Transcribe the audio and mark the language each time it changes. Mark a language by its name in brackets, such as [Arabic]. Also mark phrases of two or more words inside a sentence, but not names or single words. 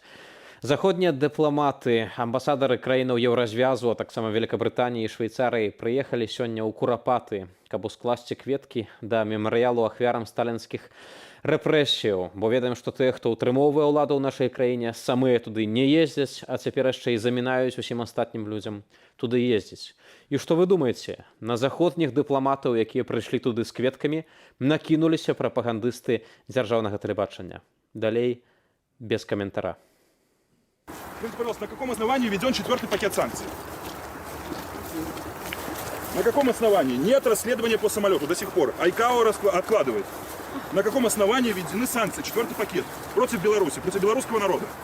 [Belarusian] Заходнія дыпламаты, амбасадары краінаў Еўразвязу, а таксама Великабрытаніі і Швейцарыі прыехалі сёння ў Курапаты, каб ускласці кветкі да мемарыялу ахвярам сталінскіх рэпрэсіяў, бо ведаем, што тыя, хто ўтрымоўвае ўладу ў нашай краіне, самыя туды не ездзяць, а цяпер яшчэ і замінаюць усім астатнім людзям туды ездзіць. І што вы думаеце? На заходніх дыпламатаў, якія прыйшлі туды з кветкамі, накінуліся прапагандысты дзяржаўнага тэлебачання. Далей без каментара. [Russian] Скажите, пожалуйста, на каком основании введен 4-й пакет санкций? На каком основании? Нет расследования по самолету до сих пор. АйКАО откладывает. На каком основании введены санкции, 4-й пакет, против Беларуси, против белорусского народа?